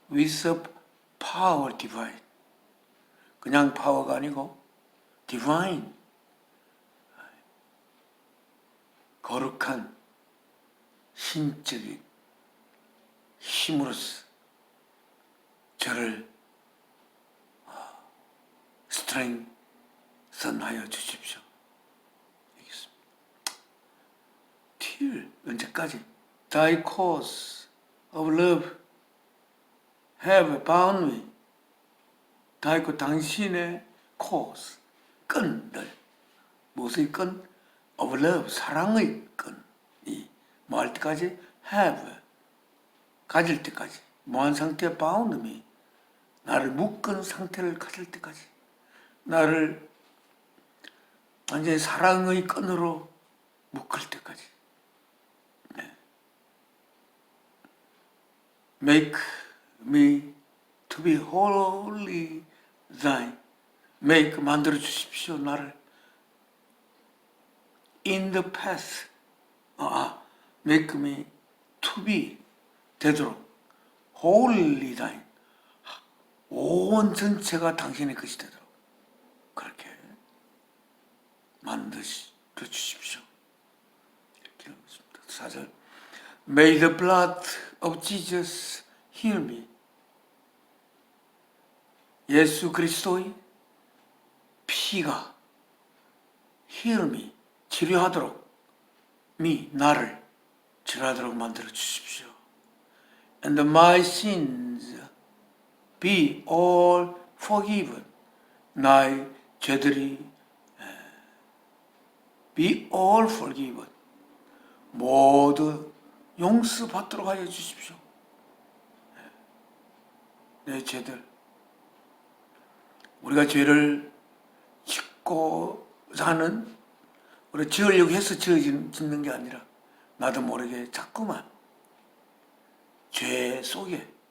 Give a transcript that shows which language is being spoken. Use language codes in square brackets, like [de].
[en] with power divine, [ko] 그냥 파워가 아니고 divine, 거룩한 신적인 힘으로써 저를 strengthen 하여 주십시오. Till 언제까지? [en] Thy course of love have bound me. [ko] 다 있고 당신의 course 끈들 무엇의 끈? [en] of love [ko] 사랑의 끈이 뭐 할 때까지? have 가질 때까지 뭐한 상태에 [en] bound me [ko] 나를 묶은 상태를 가질 때까지 나를 완전히 사랑의 끈으로 묶을 때까지 네. [en] Make me to be wholly thine. Make [ko] 만들어 주십시오 나를 [en] in the path. Make me to be [ko] 되도록 [en] wholly thine. [ko] 온 전체가 당신의 것이 되도록 그렇게 만들어 주십시오. 이렇게 하고 있습니다. [en] 4절 May the blood of Jesus heal me. [ko] 예수 그리스도의 피가 [en] heal me [ko] 치료하도록 나를 치료하도록 만들어 주십시오. [en] And my sins be all forgiven. [ko] 나의 죄들이 [en] be all forgiven. [ko] 모두 용서받도록 하여 주십시오. 내 죄들. 우리가 죄를 짓고 사는 우리 지으려고 해서 짓는 게 아니라 나도 모르게 자꾸만 죄 속에